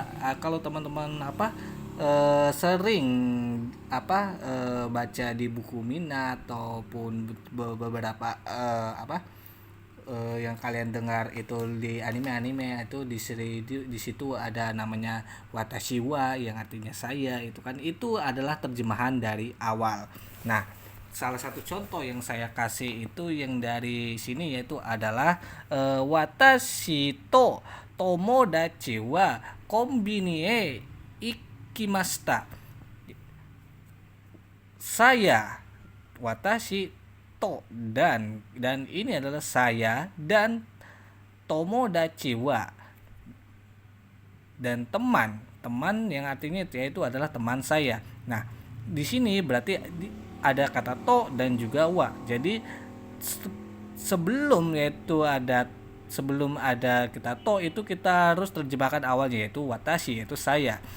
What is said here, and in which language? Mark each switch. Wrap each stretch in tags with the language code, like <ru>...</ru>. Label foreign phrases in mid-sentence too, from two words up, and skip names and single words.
<id>Kalau teman-teman sering baca di buku minat ataupun beberapa yang kalian dengar itu di anime itu di situ ada namanya</id> <ja>私は,</ja> <id>yang artinya saya. Itu adalah terjemahan dari awal. Nah, salah satu contoh yang saya kasih itu yang dari sini, yaitu adalah</id> <ja>私と友達はコンビニへ行きました. Saya, 私と,</ja> <id>dan ini adalah saya, dan</id> <ja>友達は,</ja> <id>dan teman yang artinya yaitu adalah teman saya. Nah, di sini berarti ada kata to dan juga wa. Jadi sebelum ada kita to, itu kita harus terjemahkan awalnya, yaitu watashi, yaitu saya.</id>